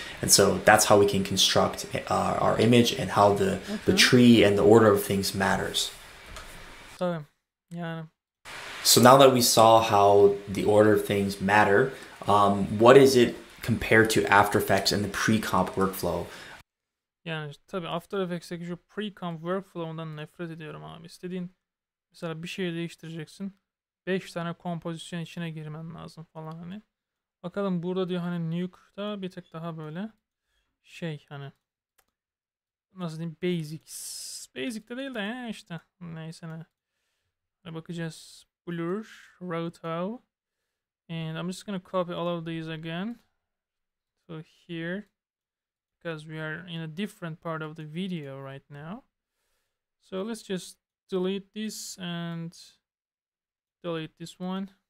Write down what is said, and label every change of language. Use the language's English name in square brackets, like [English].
[English] And so that's how we can construct our image and how the tree and the order of things matters. Yeah. So now that we saw how the order of things matter, what is it compared to After Effects and the pre-comp workflow? [Turkish] Yani tabii After Effects'teki şu pre-comp workflow'undan nefret ediyorum abi. İstediğin mesela bir şey değiştireceksin. 5 tane kompozisyon içine girmen lazım falan hani. Bakalım burada diyor hani Nuke'da bir tek daha böyle şey hani nasıl diyeyim basics. Basic de değil de ya işte neyse ne. Hani bakacağız. Blur, Roto. [English] And I'm just gonna copy all of these again. So here. Because we are in a different part of the video right now. So let's just delete this and delete this one.